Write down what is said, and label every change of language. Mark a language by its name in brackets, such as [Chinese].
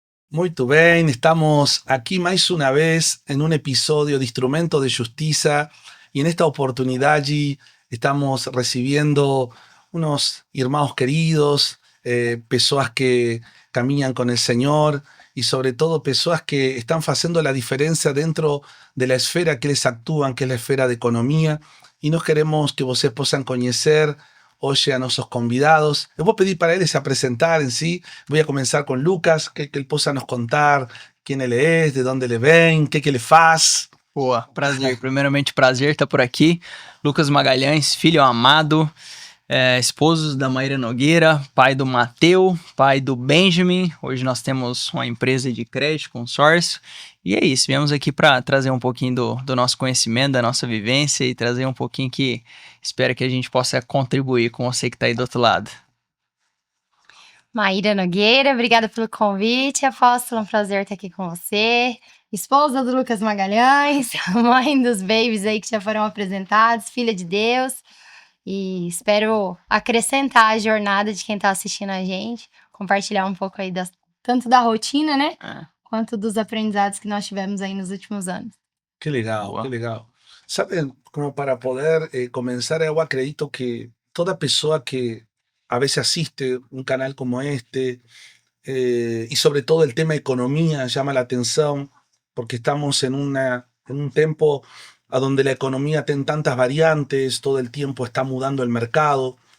[Spanish] Muito bem, estamos aquí más una vez en un episodio de Instrumento de Justicia y en esta oportunidad estamos recibiendo unos hermanos queridos, personas que caminan con el Señor y sobre todo personas que están haciendo la diferencia dentro de la esfera que les actúan, que es la esfera de economía, y nos queremos que vocês puedan conocer hoy a nuestros convidados. Les voy a pedir para ellos se presentar en sí. Voy a comenzar con Lucas, que él pueda nos contar quién él es, de dónde le ven, qué [Portuguese] ele faz. Boa, prazer. Primeiramente, prazer estar por aqui. Lucas Magalhães, filho amado, esposo da Maíra Nogueira, pai do Mateu, pai do Benjamin. Hoje nós temos uma empresa de crédito, consórcio. E é isso, viemos aqui para trazer um pouquinho do nosso conhecimento, da nossa vivência e trazer um pouquinho que espero que a gente possa contribuir com você que está aí do outro lado. Maíra Nogueira, obrigada pelo convite, apóstolo, um prazer estar aqui com você. Esposa do Lucas Magalhães, mãe dos babies aí que já foram apresentados, filha de Deus. E espero acrescentar a jornada de quem está assistindo a gente, compartilhar um pouco aí tanto da rotina, né? Quanto dos aprendizados que nós tivemos aí nos últimos anos. [Spanish] Qué legal, qué legal. Saben, como para poder comenzar, yo acredito que toda persona que a veces asiste un canal como este, y sobre todo el tema economía llama la atención, porque estamos en un tiempo a donde la economía tiene tantas variantes, todo el tiempo está mudando el mercado.